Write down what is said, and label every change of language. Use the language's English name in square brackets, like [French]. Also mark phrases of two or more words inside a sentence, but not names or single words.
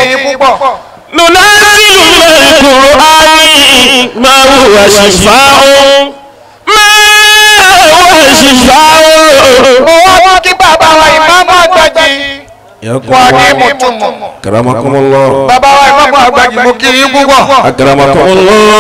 [Arabic] ننزل من القرآن ما هو شفاء كرمكم الله [Yoruba] bàbá wa ìmáàmù àgbàjì mo kí yín púpọ̀. [Arabic] أكرمكم الله